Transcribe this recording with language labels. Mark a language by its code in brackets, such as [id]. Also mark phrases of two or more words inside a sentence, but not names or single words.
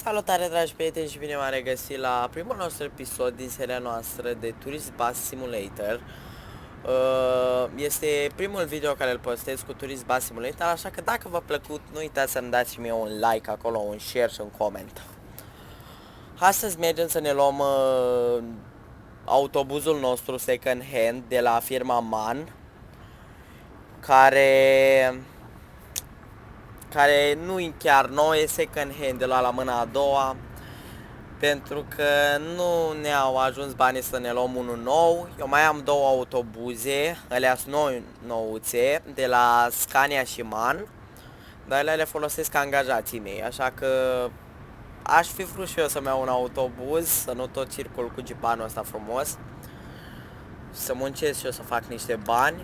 [ro] Salutare, dragi prieteni, și bine v-am regăsit la primul nostru episod din seria noastră de Tourist Bus Simulator. Este primul video care îl postez cu Tourist Bus Simulator, așa că dacă v-a plăcut, nu uitați să-mi dați mie un like acolo, un share și un coment. Astăzi mergem să ne luăm autobuzul nostru [en] second hand [ro] de la firma MAN, care nu e chiar nou, e [en] second hand, [ro] de la mâna a doua, pentru că nu ne-au ajuns banii să ne luăm unul nou. Eu mai am două autobuze, alea sunt nouțe, de la Scania și MAN, dar alea le folosesc ca angajații mei, așa că aș fi vrut și eu să-mi iau un autobuz, să nu tot circul cu jeepanul ăsta frumos, să muncesc și eu să fac niște bani.